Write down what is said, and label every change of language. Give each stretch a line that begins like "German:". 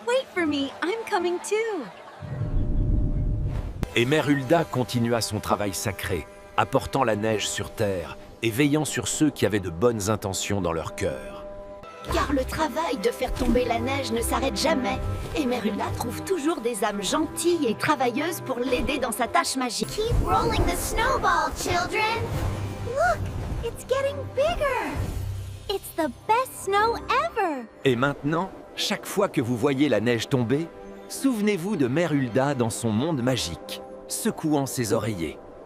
English: Wait for me, I'm coming too.
French: Et Mère Hulda continua son travail sacré, apportant la neige sur terre et veillant sur ceux qui avaient de bonnes intentions dans leur cœur. Car le travail de faire tomber la neige ne s'arrête jamais. Et Mère Hulda trouve toujours des âmes gentilles et travailleuses pour l'aider dans sa tâche magique.
English: Keep rolling the snowball, children! Look, it's getting bigger! It's the best snow ever!
French: Et maintenant, chaque fois que vous voyez la neige tomber, souvenez-vous de Mère Hulda dans son monde magique, secouant ses oreillers.